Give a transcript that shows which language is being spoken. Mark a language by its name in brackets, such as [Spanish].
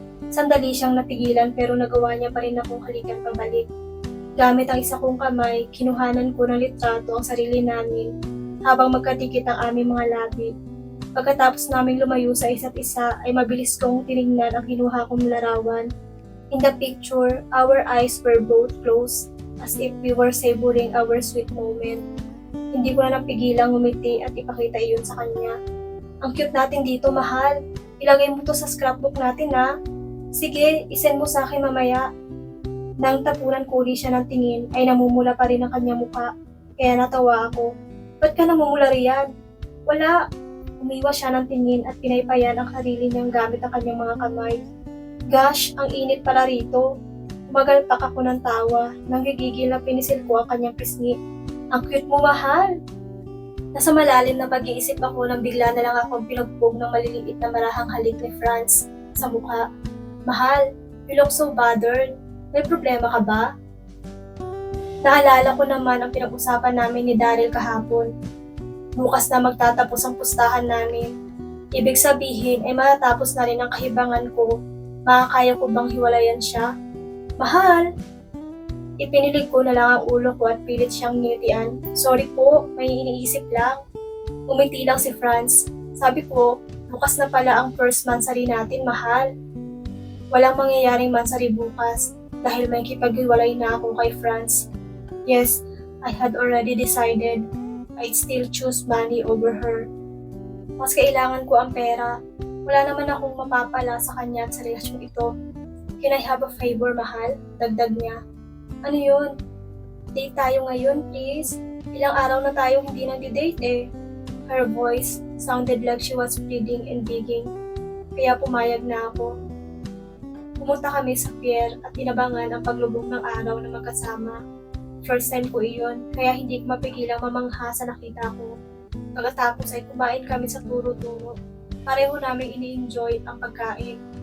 [Filipino] Sandali siyang natigilan pero nagawa niya pa rin akong halikan pabalik. Gamit ang isa kong kamay, kinuhanan ko ng litrato ang sarili namin habang magkadikit ang aming mga labi. Pagkatapos naming lumayo sa isa't isa ay mabilis kong tiningnan ang kinuha kong larawan. [English] In the picture, our eyes were both closed as if we were savoring our sweet moment. [Filipino] Hindi ko na napigilang ngumiti at ipakita iyon sa kanya. Ang cute natin dito, mahal. Ilagay mo to sa scrapbook natin, ha? Sige, isend mo sa akin mamaya. Nang tapunan ko uli siya ng tingin, ay namumula pa rin ang kanyang mukha. Kaya natawa ako. Ba't ka namumula riyan? Wala. Umiwas siya ng tingin at pinaypayan ang sarili niyang gamit ang kanyang mga kamay. Gosh, ang init pala rito. Umagalpak ako ng tawa. Nang gigigil na pinisil ko ang kanyang pisngi. Ang cute mo, mahal. Nasa malalim na pag-iisip ako nang bigla na lang akong pinugbog ng maliliit na marahang halik ni Franz sa mukha. [English] Mahal, you look so bothered. [Filipino] May problema ka ba? Naalala ko naman ang pinag-usapan namin ni Daryl kahapon. Bukas na magtatapos ang pustahan namin. Ibig sabihin ay matatapos na rin ang kahibangan ko. Makakaya ko bang hiwalayan siya? Mahal! Ipinilig ko na lang ang ulo ko at pilit siyang nginitian. Sorry po, may iniisip lang. Umiti lang si Franz. Sabi ko, bukas na pala ang first mansari natin, mahal. Walang mangyayaring mansari bukas dahil may kipaghiwalay na ako kay Franz. [English] Yes, I had already decided I'd still choose money over her. [Filipino] Mas kailangan ko ang pera. Wala naman akong mapapala sa kanya at sa relasyon ito. [English] Can I have a favor, mahal? [Filipino] Dagdag niya. Ano yun? Date tayo ngayon, please. Ilang araw na tayong hindi nag-date eh. [English] Her voice sounded like she was pleading and begging. [Filipino] Kaya pumayag na ako. Pumunta kami sa pier at inabangan ang paglubog ng araw na magkasama. First time ko iyon, kaya hindi ko mapigilang mamangha sa nakita ko. Pagkatapos ay kumain kami sa turo-turo. Pareho namin ini-enjoy ang pagkain.